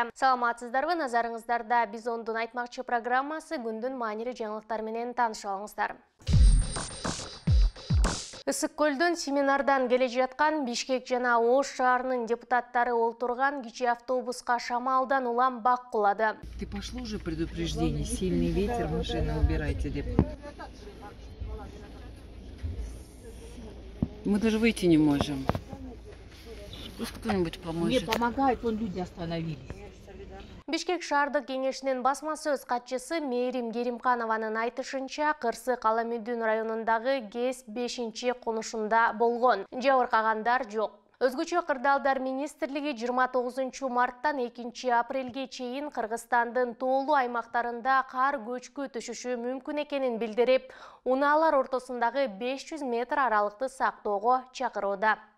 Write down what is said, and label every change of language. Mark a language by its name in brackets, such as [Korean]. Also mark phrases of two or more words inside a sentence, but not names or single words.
[Kyrgyz] Саламатсыздарбы, назарыңыздарда Бизондун айтмакчы программасы, күндүн маанилүү жаңылыктар менен таанышып алыңыздар. Ысык-Көлдөн семинардан келе жаткан Бишкек жана Ош шаарынын депутаттары олтурган кичи автобуска шамалдан улам бак кулады. [Russian] Ты пошло уже предупреждение, сильный ветер, машины убирайте, деп. Мы даже выйти не можем. Пусть кто-нибудь поможет. Не помогает, вон люди остановились. [Kyrgyz] Бишкек шаардык кеңешинин басма сөз катчысы Мээрим Керимканованын айтышынча, Кырсык Аламүдүн районундагы ГЭС 5-чи конушунда болгон. Жабыркагандар жок. Өзгөчө Кырдаалдар министрлиги 29 марттан 2 апрелге чейин Кыргызстандын тоолуу аймактарында кар көчкү түшүшү мүмкүн экенин билдирип, унаалар ортосундагы 500 метр аралыкты сактоого чакырууда.